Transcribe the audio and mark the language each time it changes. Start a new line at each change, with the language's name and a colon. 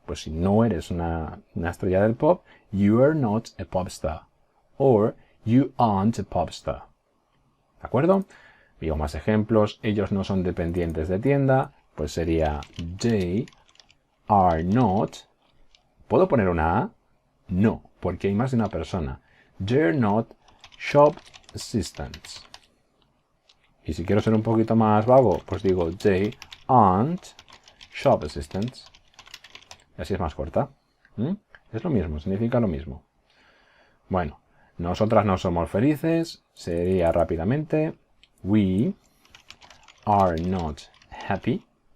Spanish: Pues si no eres una estrella del pop,
English: you are not a pop star. Or you aren't a pop star.
Spanish: ¿De acuerdo? Digo más ejemplos. Ellos no son dependientes de tienda. Pues sería
English: they are not.
Spanish: ¿Puedo poner una A? No, porque hay más de una persona.
English: They're not shop assistants.
Spanish: Y si quiero ser un poquito más vago, pues digo
English: they aren't shop assistants.
Spanish: Y así es más corta. Es lo mismo, significa lo mismo. Bueno, nosotras no somos felices. Sería rápidamente
English: we are not happy.